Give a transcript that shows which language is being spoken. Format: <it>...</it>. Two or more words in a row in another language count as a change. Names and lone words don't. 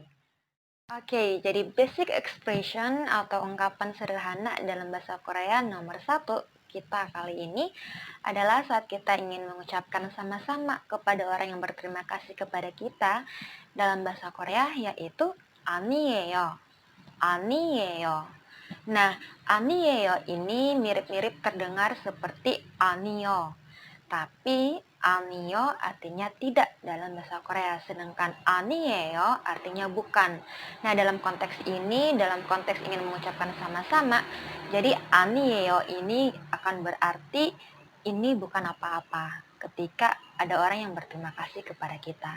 <id>Oke, jadi</id> <en>basic expression</en> <id>atau ungkapan sederhana dalam bahasa Korea nomor 1 kita kali ini adalah saat kita ingin mengucapkan sama-sama kepada orang yang berterima kasih kepada kita dalam bahasa Korea, yaitu 아니에요. 아니에요. Nah, 아니에요 ini mirip-mirip terdengar seperti 아니요. Tapi 아니요 artinya tidak dalam bahasa Korea, sedangkan 아니에요 artinya bukan. Nah, dalam konteks ini, dalam konteks ingin mengucapkan sama-sama, jadi 아니에요 ini akan berarti ini bukan apa-apa ketika ada orang yang berterima kasih kepada kita.</id>